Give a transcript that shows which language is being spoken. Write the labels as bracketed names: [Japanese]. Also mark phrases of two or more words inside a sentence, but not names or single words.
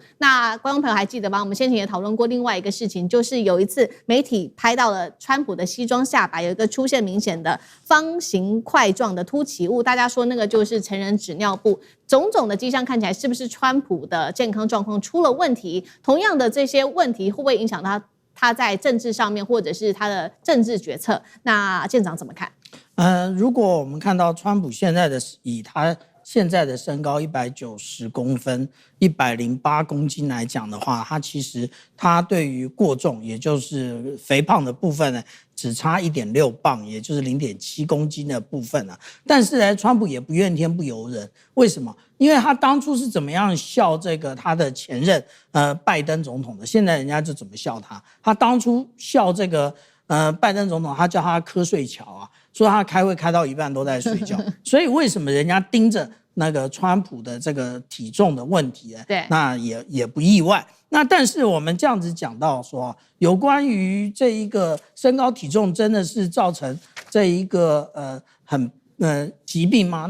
[Chinese] 那觀眾朋友還記得嗎？我們先前也討論過另外一個事情，就是有一次媒體拍到了川普的西裝下擺有一個出現明顯的方形塊狀的凸起物，大家說那個就是成人紙尿布。種種的跡象看起來，是不是川普的健康狀況出了問題？同樣的這些問題會不會影響他在政治上面，或者是他的政治決策？那艦長怎麼看？如果我們看到川普現在的以他現在的身高190公分、108公斤來講的話，他對於過重，也就是肥胖的部分呢，只差1.6磅，也就是0.7公斤的部分啊。但是呢，川普也不怨天不由人，為什麼？因為他当初是怎麼樣笑這個他的前任拜登總統的，現在人家就怎麼笑他。他當初笑這個拜登總統，他叫他瞌睡橋啊，說他開會開到一半都在睡覺。所以為什麼人家盯着那個川普的這個體重的問題呢？對，那也不意外。那但是我們這樣子講到說，有關於這一個身高體重真的是造成這一個疾病嗎？